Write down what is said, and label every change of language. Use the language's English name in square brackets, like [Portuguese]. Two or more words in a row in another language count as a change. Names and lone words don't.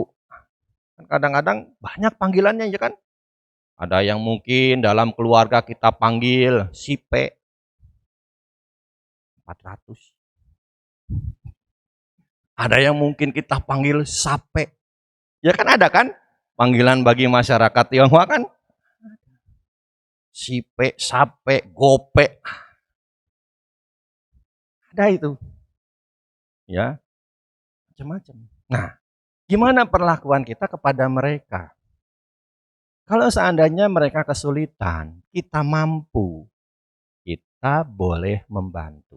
[Indonesian] Kadang-kadang banyak panggilannya ya kan? Ada yang mungkin dalam keluarga kita panggil sipe 400. Ada yang mungkin kita panggil sape. Ya kan ada kan? Panggilan bagi masyarakat Tionghoa kan? [Min Nan Chinese] Sipe, sape, gope. [Indonesian] Ada itu. Ya, macam-macam. Nah, gimana perlakuan kita kepada mereka? Kalau seandainya mereka kesulitan, kita mampu. Kita boleh membantu.